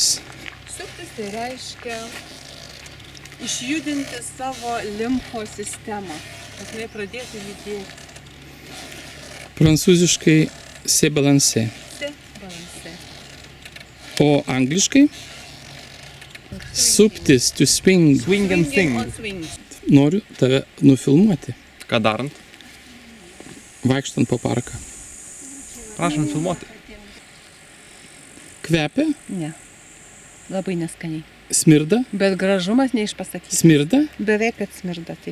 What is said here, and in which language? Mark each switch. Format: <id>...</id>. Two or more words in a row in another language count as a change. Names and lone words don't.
<lt>Suptis tai reiškia išjudinti savo limfo sistemą, kad jinai pradėtų judėti. Prancūziškai</lt> <fr>se balance.</fr> <lt>Balanse. O angliškai? Suptis,</lt> <en>to swing. swing and Swinging sing. on swings.</en> <lt>Noriu tave nufilmuoti, Ką darant? vaikštant po parką. Prašom filmuoti. Kvepia, Ne. Labai neskaniai. smirda, Bet gražumas neišpasakyti. smirda, Beveik kad smirda, taip.</lt>